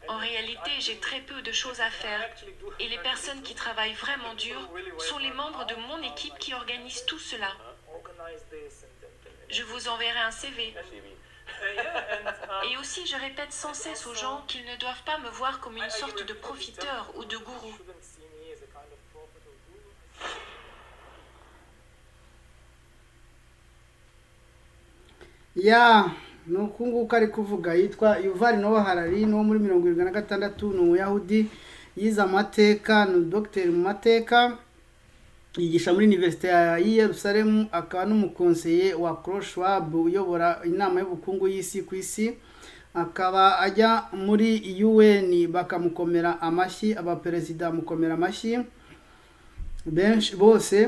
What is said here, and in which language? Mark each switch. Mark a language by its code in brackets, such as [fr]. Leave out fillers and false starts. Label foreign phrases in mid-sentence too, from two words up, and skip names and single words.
[fr] En réalité, j'ai très peu de choses à faire. Et les personnes qui travaillent vraiment dur sont les membres de mon équipe qui organisent tout cela. Je vous enverrai un CV. Et aussi, je répète sans cesse aux gens qu'ils ne doivent pas me voir comme une sorte de profiteur ou de gourou. [rw] ni uku nguku ari kuvuga, yitwa Yuval Noah Harari, no muri 76, ni umuyahudi, yize amateka, ni dogiteri mu mateka, yigisha muri Universite y'i Yerusalemu, akaba n'umukonseye wa Klaus Schwab uyobora inama y'ubukungu y'isi ku isi, akaba ajya muri UN bakamukomera amashyi, abaperezida mukomera amashyi benshi bose.